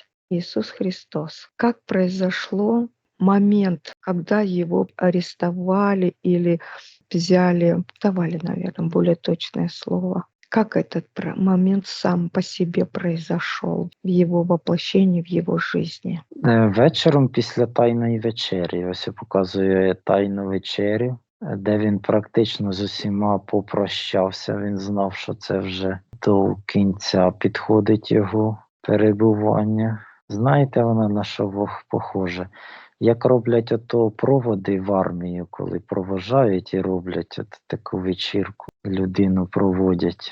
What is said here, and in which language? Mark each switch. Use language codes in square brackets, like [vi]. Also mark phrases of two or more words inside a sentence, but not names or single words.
[ru] Иисус Христос. Как произошло момент, когда его арестовали или взяли, давали, наверное, более точное слово. Как этот момент сам по себе произошел в его воплощении, в его жизни? [uk] Вечором після Тайної вечері, ось я показую Тайну вечерю, де він практично з усіма попрощався. Він знав, що це вже до кінця підходить його перебування. Знаєте, вона на що похоже? Як роблять ото проводи в армію, коли провожають і роблять таку вечірку, людину проводять.